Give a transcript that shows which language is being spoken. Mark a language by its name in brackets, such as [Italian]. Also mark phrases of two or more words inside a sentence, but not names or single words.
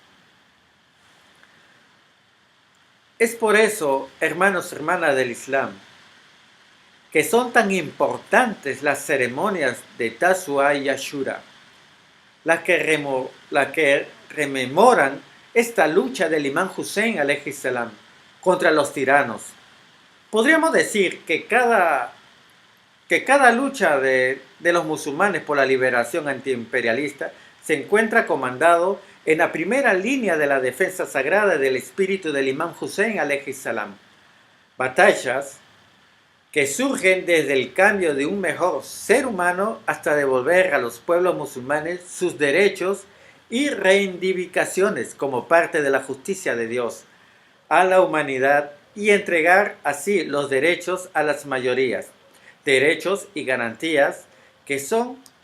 [Spanish] Es por eso, hermanos y hermanas del Islam, que son tan importantes las ceremonias de Tashua y Ashura, las que rememoran esta lucha del imán Hussein [Arabic] عليه السلام [Spanish] contra los tiranos. Podríamos decir que cada lucha de los musulmanes por la liberación antiimperialista se encuentra comandado en la primera línea de la defensa sagrada del espíritu del imán Hussein [Arabic] عليه السلام. [Spanish] Batallas que surgen desde el cambio de un mejor ser humano hasta devolver a los pueblos musulmanes sus derechos y reivindicaciones como parte de la justicia de Dios a la humanidad y entregar así los derechos a las mayorías, derechos y garantías que son